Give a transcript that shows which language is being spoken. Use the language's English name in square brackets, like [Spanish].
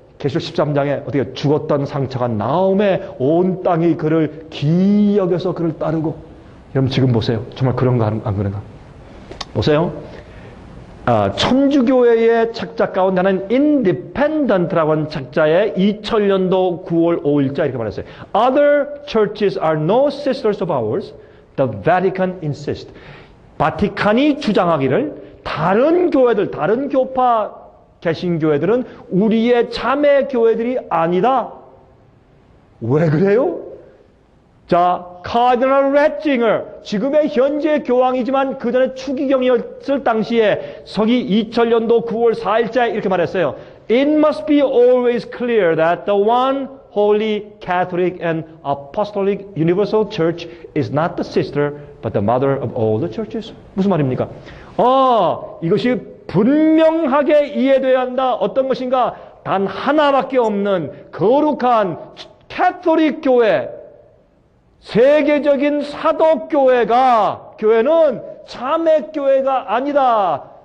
[Korean] 계시록 13장에 어떻게 죽었던 상처가 나음에 온 땅이 그를 기이 여겨서 그를 따르고. 여러분 지금 보세요. 정말 그런가 안 그런가. 보세요. 천주교회의 책자 가운데는 Independent라고 하는 책자에 2000년도 9월 5일자 이렇게 말했어요. [English] Other churches are no sisters of ours. The Vatican insists. [Korean] 바티칸이 주장하기를 다른 교회들, 다른 교파 개신교회들은 우리의 자매 교회들이 아니다. 왜 그래요? 자, 카디널 래칭을 지금의 현재 교황이지만 그 전에 추기경이었을 당시에 서기 2000년도 9월 4일자에 이렇게 말했어요. [English] It must be always clear that the one holy Catholic and Apostolic Universal Church is not the sister but the mother of all the churches. [Korean] 무슨 말입니까? 이것이 분명하게 이해돼야 한다. 어떤 것인가? 단 하나밖에 없는 거룩한 캐톨릭 교회, 세계적인 사도교회가, 교회는 자매교회가 아니다.